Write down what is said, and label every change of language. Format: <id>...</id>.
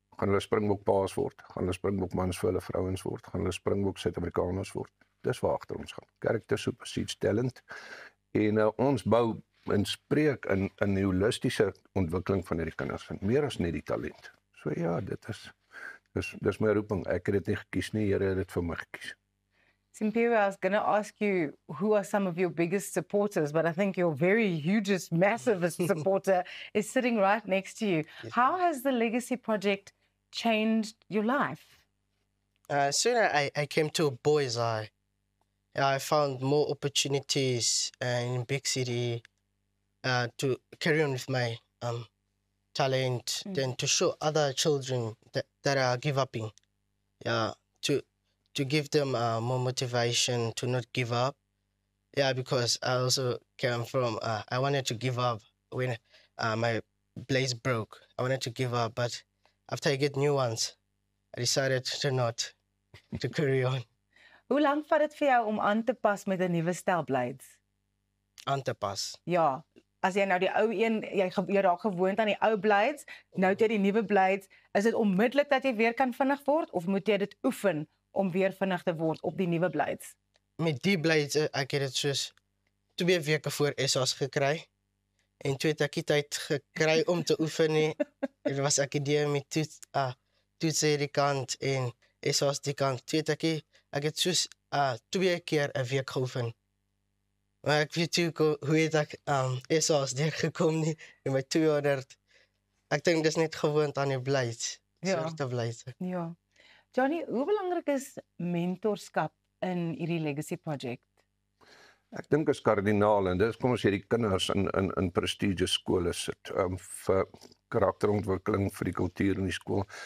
<af>Gaan hulle springbokpaas word, gaan hulle springbokmans vir hulle vrouens word, gaan hulle springbok Suid-Afrikaners word. Dis waar agter ons gaan.</af> <en>Character supersedes talent.</en> <af>En ons bou en spreek in die holistiese ontwikkeling van hierdie kinders, en meer as net die talent. So ja, dis my roeping. Ek het dit nie gekies nie, Here het dit vir my gekies.</af> <en>Simpiwe, I was going to ask you who are some of your biggest supporters, but I think your very hugest, massivest supporter is sitting right next to you. Yes, How has the Legacy Project changed your life? Soon I came to Boys Eye. I found more opportunities in big city to carry on with my talent, then to show other children that are give upping. Yeah, to give them more motivation to not give up. Yeah, because I also came from, I wanted to give up when my blades broke. I wanted to give up, but after I get new ones, I decided to not, to carry on.</en> <af>Hoe lank vat dit vir jou om aan te pas met 'n nuwe stel blades? Aan te pas. Ja, as jy nou die ou een, jy raak gewoond aan die ou blades, nou het jy die nuwe blades, is dit onmiddellik dat jy weer kan vinnig word, of moet jy dit oefen om weer vinnig te word op die nuwe blades? Met die blades, ek het dit soos 2 weke voor SA's gekry. En toe het ek die tyd gekry om te oefen nie. Dit was akademie toets hierdie kant en SA's die kant. Toe het ek het soos 2 keer 'n week geoefen. Maar ek weet toe hoe het ek SA's deurgekom nie en my 200. Ek dink dis net gewoond aan die blades. Ja. Soorte blades. Ja. Johnny, hoe belangrik is mentorskap in hierdie Legacy Project? Ek dink is kardinaal, en dis kom ons hierdie kinders in prestigious skole sit, vir karakterontwikkeling, vir die kultuur in die skool.</af>